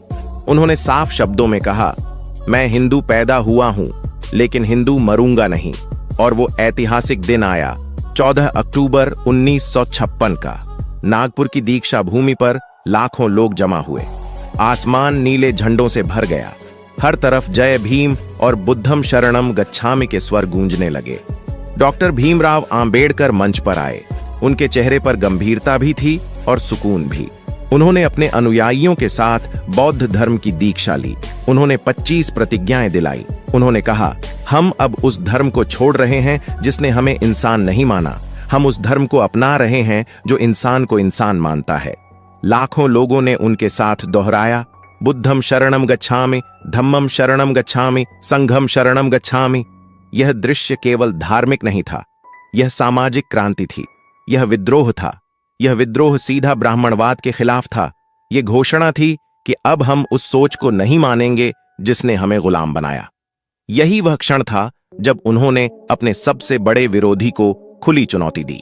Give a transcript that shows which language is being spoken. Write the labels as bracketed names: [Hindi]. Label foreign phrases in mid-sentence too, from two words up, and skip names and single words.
[Hindi] उन्होंने साफ शब्दों में कहा, मैं हिंदू पैदा हुआ हूं लेकिन हिंदू मरूंगा नहीं। और वो ऐतिहासिक दिन आया 14 अक्टूबर 1956 का। नागपुर की दीक्षा भूमि पर लाखों लोग जमा हुए। आसमान नीले झंडों से भर गया। हर तरफ जय भीम और [Pali] बुद्धम शरणम गच्छामि [Hindi] के स्वर गूंजने लगे। डॉक्टर भीमराव आंबेडकर मंच पर आए। उनके चेहरे पर गंभीरता भी थी और सुकून भी। उन्होंने अपने अनुयायियों के साथ बौद्ध धर्म की दीक्षा ली। उन्होंने 25 प्रतिज्ञाएं दिलाई। उन्होंने कहा, हम अब उस धर्म को छोड़ रहे हैं जिसने हमें इंसान नहीं माना। हम उस धर्म को अपना रहे हैं जो इंसान को इंसान मानता है। लाखों लोगों ने उनके साथ दोहराया, [Pali] बुद्धम शरणम गच्छामि, धम्मम शरणम गच्छामि, संघम शरणम गच्छामि। [Hindi] यह दृश्य केवल धार्मिक नहीं था, यह सामाजिक क्रांति थी, यह विद्रोह था। यह विद्रोह सीधा ब्राह्मणवाद के खिलाफ था। यह घोषणा थी कि अब हम उस सोच को नहीं मानेंगे जिसने हमें गुलाम बनाया। यही वह क्षण था जब उन्होंने अपने सबसे बड़े विरोधी को खुली चुनौती दी।